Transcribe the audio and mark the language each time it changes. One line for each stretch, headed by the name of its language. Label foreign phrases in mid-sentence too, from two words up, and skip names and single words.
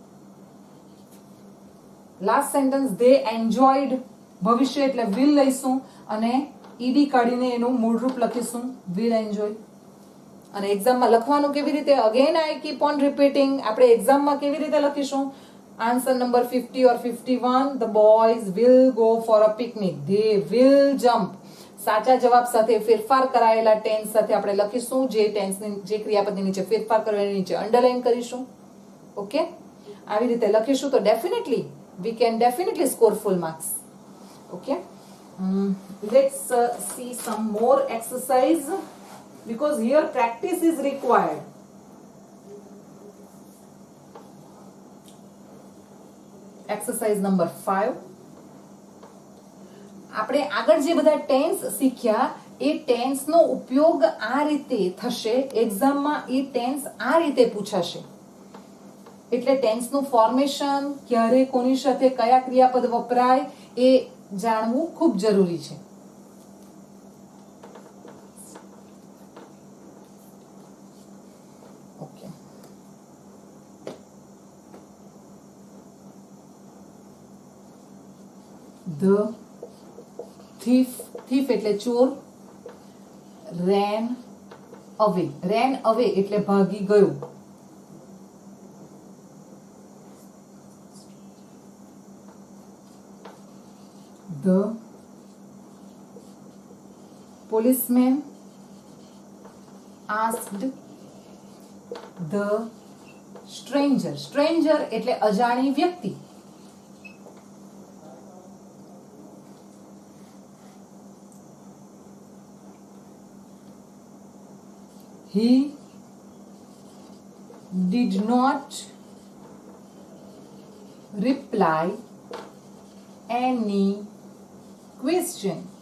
English: last sentence, they enjoyed.
Gujarati: ભવિષ્ય એટલે વિલ લઈશું અને ઈડી કાઢીને એનું મૂળ રૂપ લખીશું
English: will enjoy.
Gujarati: અને એક્ઝામમાં લખવાનું કેવી રીતે,
English: again I keep on repeating.
Gujarati: આપણે એક્ઝામમાં કેવી રીતે લખીશું,
English: answer number 50 or 51, the boys will go for a picnic, they will jump.
Gujarati: સાચા જવાબ સાથે ફેરફાર કરાયેલા ટેન્સ સાથે આપણે લખીશું. જે ટેન્સની જે ક્રિયાપદની નીચે ફેરફાર કરવાની નીચે અંડરલાઈન કરીશું. ઓકે, આવી રીતે લખીશું તો ડેફિનેટલી
English: we can definitely score full marks. Okay, let's see some more exercise because here practice is required. Exercise number 5.
Gujarati: આપણે આગળ જે બધા ટેન્સ શીખ્યા એ ટેન્સનો ઉપયોગ આ રીતે થશે. એક્ઝામમાં એ ટેન્સ આ રીતે પૂછાશે. એટલે ટેન્સનું ફોર્મેશન, ક્યારે કોની સાથે કયા ક્રિયાપદ વપરાય એ જાણવું ખૂબ જરૂરી છે. ઓકે,
English: the thief
Gujarati: એટલે ચોર.
English: ran away
Gujarati: એટલે ભાગી ગયો.
English: The policeman asked the stranger
Gujarati: એટલે અજાણી વ્યક્તિ.
English: He did not reply any question.